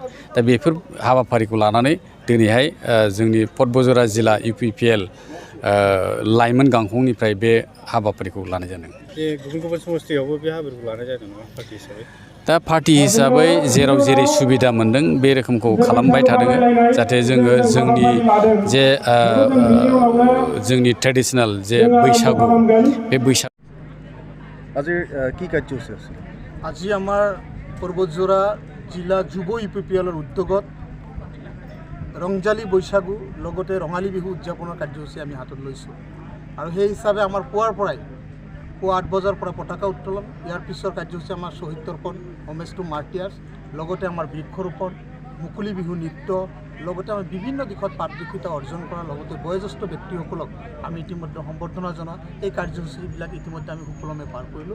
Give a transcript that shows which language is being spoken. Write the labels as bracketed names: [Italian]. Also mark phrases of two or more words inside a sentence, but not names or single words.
[Bodo] दा बेफोर हाबाफारिखौ लानानै दिनैहाय जोंनि बतझ'रा जिल्ला UPPL लाइमोन गांखंनिफ्राय बे हाबाफारिखौ लानाय जादों। बे गुबुन गुबुन समस्थियावबो बे हाबाफारिखौ लानाय जादों नामा पार्टि हिसाबै? दा पार्टि हिसाबै जेराव जेरै सुबिदा मोनदों बे रोखोमखौ खालामबाय थादों, जाहाथे जोङो जोंनि ट्रेडिसनेल जे बैसागु बे बैसागु। [Assamese] আজি কি কাৰ্যসূচী আছে? আজি আমাৰ বতঝ'ৰা জিলা যুৱ UPPLৰ উদ্যোগত ৰংজালী বৈশাগু লগতে ৰঙালী বিহু উদযাপনৰ কাৰ্যসূচী আমি হাতত লৈছোঁ। আৰু সেই হিচাপে আমাৰ পুৱাৰ পৰাই পুৱা 8 বজাৰ পৰা পতাকা উত্তোলন, ইয়াৰ পিছৰ কাৰ্যসূচী আমাৰ শ্বহীদ তৰ্পণ, [English] homage to martyrs, [Assamese] লগতে আমাৰ বৃক্ষৰোপণ, মুকলি বিহু নৃত্য, লগতে আমি বিভিন্ন দিশত পাৰদৰ্শিতা অৰ্জন কৰাৰ লগতে বয়োজ্যেষ্ঠ ব্যক্তিসকলক আমি ইতিমধ্যে সম্বৰ্ধনা জনোৱা এই কাৰ্যসূচীবিলাক ইতিমধ্যে আমি সুকলমে পাৰ কৰিলোঁ।